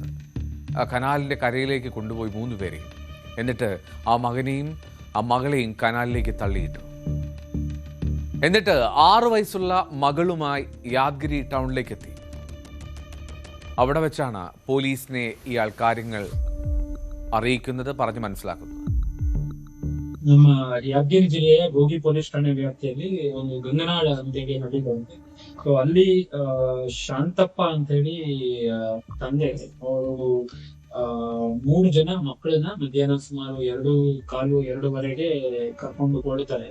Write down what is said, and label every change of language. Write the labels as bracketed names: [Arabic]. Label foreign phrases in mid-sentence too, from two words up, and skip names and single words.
[Malayalam] ആ കനാലിൻ്റെ കരയിലേക്ക് കൊണ്ടുപോയി 3 പേരെയും, എന്നിട്ട് ആ മകനെയും ആ മകളെയും കനാലിലേക്ക് തള്ളിയിട്ടു. എന്നിട്ട് 6 വയസ്സുള്ള മകളുമായി യാദ്ഗിരി ടൗണിലേക്ക് എത്തി. അവിടെ വെച്ചാണ് പോലീസിനെ ഇയാൾ കാര്യങ്ങൾ അറിയിക്കുന്നത്, പറഞ്ഞു മനസ്സിലാക്കുന്നത്. [Kannada] ನಮ್ಮ ಯಾದಗಿರಿ ಜಿಲ್ಲೆಯ ಗೋಗಿ ಪೊಲೀಸ್ ಠಾಣೆ ವ್ಯಾಪ್ತಿಯಲ್ಲಿ ಒಂದು ಗಂಗನಾಳ ಅಂತೇಳಿ ಹಳ್ಳಿ ಬರುತ್ತೆ. ಸೊ ಅಲ್ಲಿ ಶಾಂತಪ್ಪ ಅಂತೇಳಿ ತಂದೆ ಅವರು 3 ಜನ ಮಕ್ಕಳನ್ನ ಮಧ್ಯಾಹ್ನ ಸುಮಾರು 2:15-2:20 ಕರ್ಕೊಂಡು ಕೊಡ್ತಾರೆ.